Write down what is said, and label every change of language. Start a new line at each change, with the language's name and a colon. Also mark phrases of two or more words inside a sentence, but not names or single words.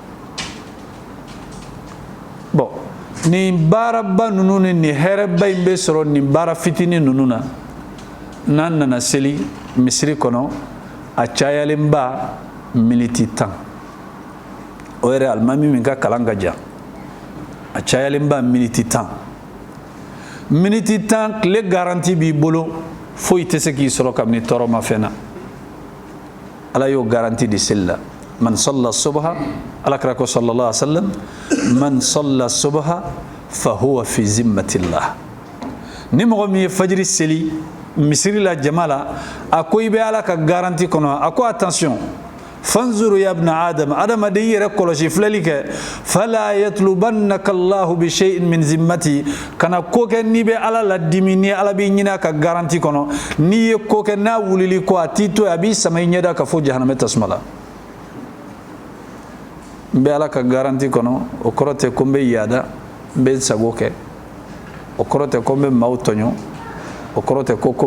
Bambara: bon nin baaraba ninnu ni nin hɛrɛba in bɛ sɔrɔ nin baara fitinin ninnu na n'an nana seli misiri kɔnɔ a cayalenba miniti 10 o yɛrɛ alimami min ka kalan ka jan a cayalenba miniti 10 miniti 10 tile garanti b'i bolo foyi tɛ se k'i sɔrɔ kabini tɔɔrɔ ma fɛn na ala y'o garanti di seli la
Arabic: من صلى الصبح
Bambara: alakira ko
Arabic: صلى الله عليه وسلم من صلى الصبح فهو في ذمة الله
Bambara: ni mɔgɔ min ye fajiri seli misiri la jama la a ko i bɛ ala ka garanti kɔnɔ a ko attention
Arabic: فانظر يا ابن آدم
Bambara: adamaden yɛrɛ kɔlɔsi filɛli kɛ
Arabic: فلا يطلبنك الله بشيء من ذمته
Bambara: kana ko kɛ n'i bɛ ala la dimi ni ala b'i ɲini a ka garanti kɔnɔ n'i ye ko kɛ n'a wulili kɔ a t'i to a b'i sama i ɲɛda ka fɔ jahanamɛ tasuma la n bɛ ala ka garanti kɔnɔ o kɔrɔ tɛ ko n bɛ yaada n bɛ n sago kɛ o kɔrɔ tɛ ko n bɛ maaw tɔɲɔ o kɔrɔ tɛ ko